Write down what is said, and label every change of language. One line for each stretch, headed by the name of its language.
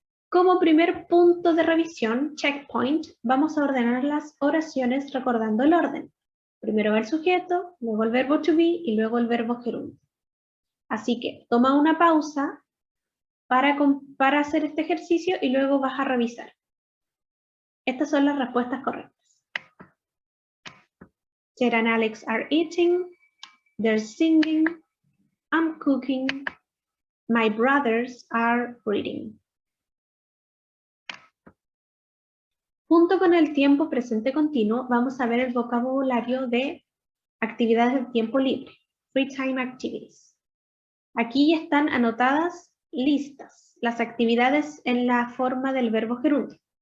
Spanish: Como primer punto de revisión, checkpoint, vamos a ordenar las oraciones recordando el orden. Primero va el sujeto, luego el verbo to be y luego el verbo gerundio. Así que toma una pausa para hacer este ejercicio y luego vas a revisar. Estas son las respuestas correctas.
English: Ted and Alex are eating, they're singing, I'm cooking, my brothers are reading.
Spanish: Junto con el tiempo presente continuo, vamos a ver el vocabulario de actividades de tiempo libre,
English: free time activities.
Spanish: Aquí están anotadas listas, las actividades en la forma del verbo gerundio.